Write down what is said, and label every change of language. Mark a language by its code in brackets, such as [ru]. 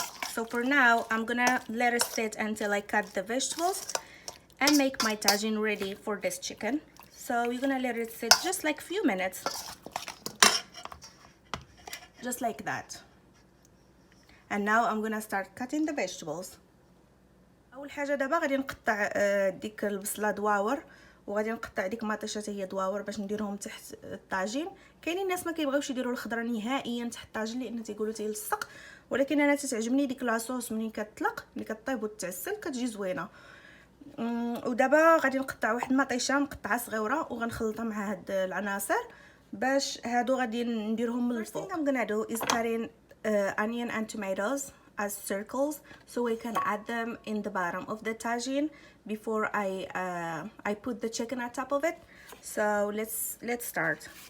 [en] So for now, I'm gonna let it sit until I cut the vegetables and make my tagine ready for this chicken. So you're gonna let it sit just like a few minutes, just like that. And now I'm gonna start cutting the vegetables. [ar] اول حاجه دابا غادي نقطع ديك البصله دواور وغادي نقطع ديك مطيشه هي دواور باش نديرهم تحت الطاجين. كاينين الناس ما كيبغيوش يديروا الخضره نهائيا تحت الطاجين لان تيقولوا تيلصق، ولكن انا تتعجبني ديك لاصوص ملي كتطلق ملي كطيب وتتعسل كتجي زوينه. ودابا غادي نقطع واحد المطيشه مقطعه صغيره وغنخلطها مع هاد العناصر باش هادو غادي نديرهم من الفوق. [en] I'm gonna do is cutting onion and tomatoes as circles so we can add them in the bottom of the tagine before I put the chicken on top of it. So let's start.